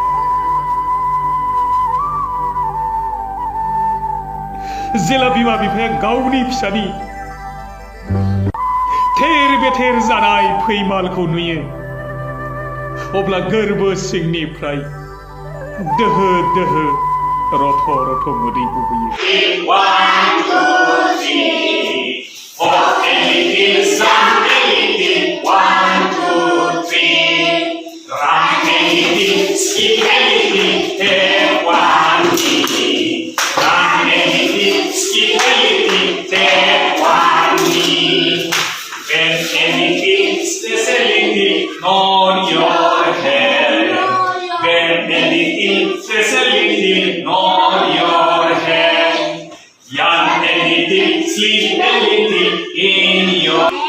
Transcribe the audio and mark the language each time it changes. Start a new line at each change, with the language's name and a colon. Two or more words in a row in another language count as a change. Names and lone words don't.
Bodo: जेला बिमा बिफाया गावनि फिसानि थेर बेथेर जानाय फैमालखौ नुयो अब्ला गोरबो सिंनिफ्राय दोहो दोहो रथ' रथ' मोदै गबोयो
English: 1 2 3 4 little sun little 1 2 3 run little skip little take 1 knee run little skip little take 1 knee bend little stretch little nod your head bend little stretch little nod your head yawn a little sleep a little in your